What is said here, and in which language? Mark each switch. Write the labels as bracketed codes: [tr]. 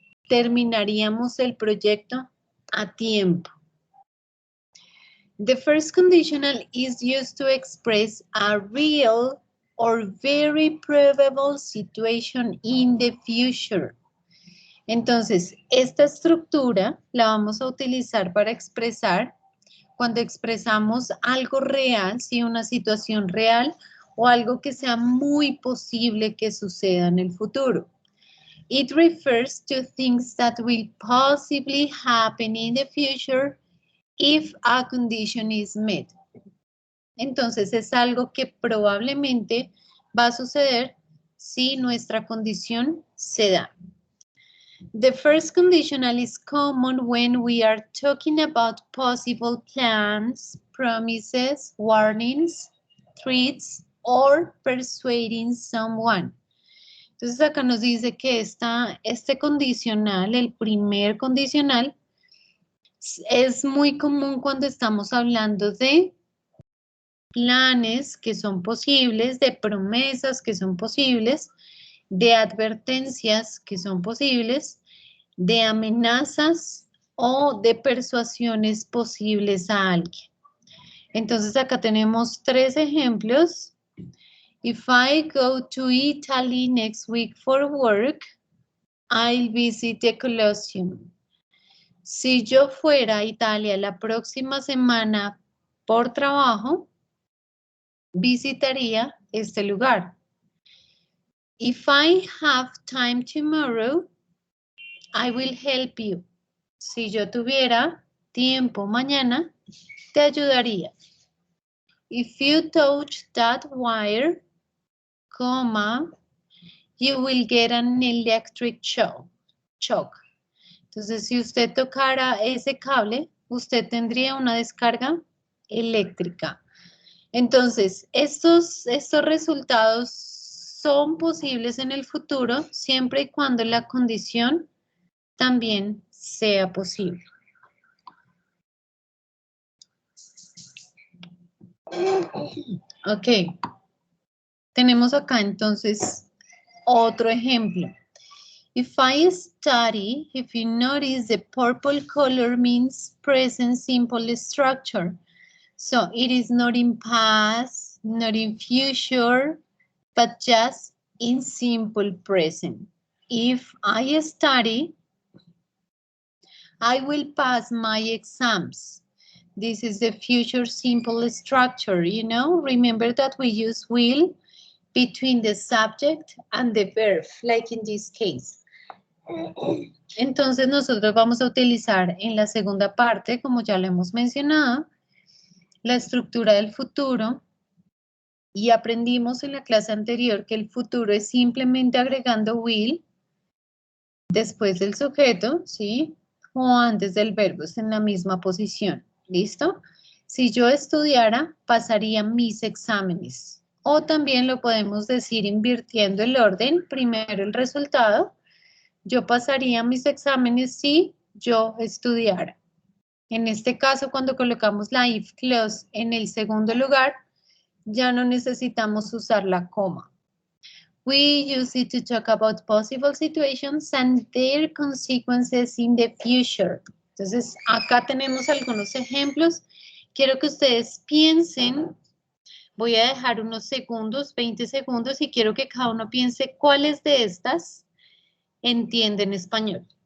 [es] Terminaríamos el proyecto a tiempo. [en] The first conditional is used to express a real or very probable situation in the future. [es] Entonces, esta estructura la vamos a utilizar para expresar cuando expresamos algo real, sí, una situación real o algo que sea muy posible que suceda en el futuro. [en] It refers to things that will possibly happen in the future if a condition is met. [es] Entonces es algo que probablemente va a suceder si nuestra condición se da. [en] The first conditional is common when we are talking about possible plans, promises, warnings, threats, or persuading someone. [es] Entonces acá nos dice que este condicional, el primer condicional, es muy común cuando estamos hablando de planes que son posibles, de promesas que son posibles, de advertencias que son posibles, de amenazas o de persuasiones posibles a alguien. Entonces acá tenemos 3 ejemplos. [en] If I go to Italy next week for work, I'll visit the Colosseum. [es] Si yo fuera a Italia la próxima semana por trabajo, visitaría este lugar. [en] If I have time tomorrow, I will help you. [es] Si yo tuviera tiempo mañana, te ayudaría. [en] If you touch that wire, you will get an electric shock. [es] Entonces, si usted tocara ese cable, usted tendría una descarga eléctrica. Entonces, estos resultados son posibles en el futuro siempre y cuando la condición también sea posible. Ok. Tenemos acá entonces otro ejemplo. [en] If I study, if you notice, the purple color means present simple structure. So it is not in past, not in future, but just in simple present. If I study, I will pass my exams. This is the future simple structure, you know? Remember that we use will between the subject and the verb, like in this case. [es] Entonces nosotros vamos a utilizar en la segunda parte, como ya lo hemos mencionado, la estructura del futuro, y aprendimos en la clase anterior que el futuro es simplemente agregando will después del sujeto, ¿sí? O antes del verbo, es en la misma posición, ¿listo? Si yo estudiara, pasaría mis exámenes. O también lo podemos decir invirtiendo el orden, primero el resultado. Yo pasaría mis exámenes si yo estudiara. En este caso, cuando colocamos la if clause en el segundo lugar, ya no necesitamos usar la coma. [en] We use it to talk about possible situations and their consequences in the future. [es] Entonces, acá tenemos algunos ejemplos. Quiero que ustedes piensen. Voy a dejar unos segundos, 20 segundos, y quiero que cada uno piense cuáles de estas entienden español.